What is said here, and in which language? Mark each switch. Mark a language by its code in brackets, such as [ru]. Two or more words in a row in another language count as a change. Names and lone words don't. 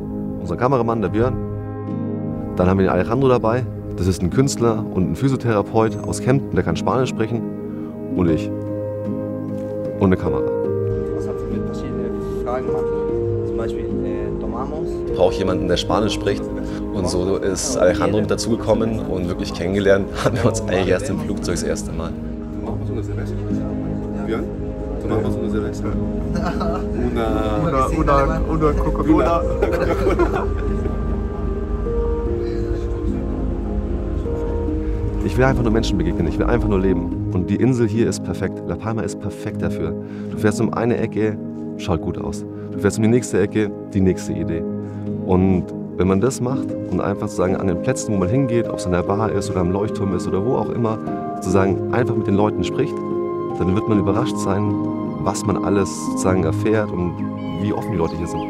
[de] Unser Kameramann, der Björn. Dann haben wir den Alejandro dabei, das ist ein Künstler und ein Physiotherapeut aus Kempten, der kann Spanisch sprechen. Und ich. Und eine Kamera. Was hat mit verschiedenen Fragen gemacht? Zum Beispiel tomamos. Ich brauche jemanden, der Spanisch spricht. Und so ist Alejandro mit dazugekommen und wirklich kennengelernt haben wir uns eigentlich erst im Flugzeug das erste Mal. [es] Tomamos una cerveza. Björn? Tomamos una cerveza. Una Coca-Cola. [de] Ich will einfach nur Menschen begegnen, ich will einfach nur leben. Und die Insel hier ist perfekt. La Palma ist perfekt dafür. Du fährst um eine Ecke, schaut gut aus. Du fährst um die nächste Ecke, die nächste Idee. Und wenn man das macht und einfach sozusagen an den Plätzen, wo man hingeht, ob es an der Bar ist oder am Leuchtturm ist oder wo auch immer, sozusagen einfach mit den Leuten spricht, dann wird man überrascht sein, was man alles sozusagen erfährt und wie offen die Leute hier sind.